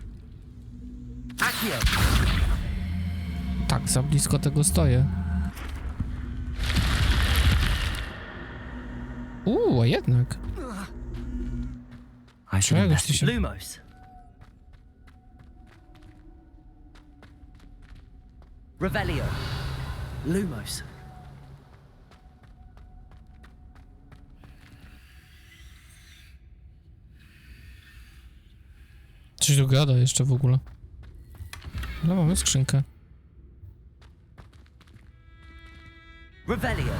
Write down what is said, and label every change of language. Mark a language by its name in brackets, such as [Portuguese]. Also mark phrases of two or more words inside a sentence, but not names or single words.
[Polish] Tak, za blisko tego stoję. A jednak. [English] I should [Polish] Czegoś ty się... Lumos. Revelio. Lumos. Coś tu gada jeszcze w ogóle. Ale mamy skrzynkę. Revelio.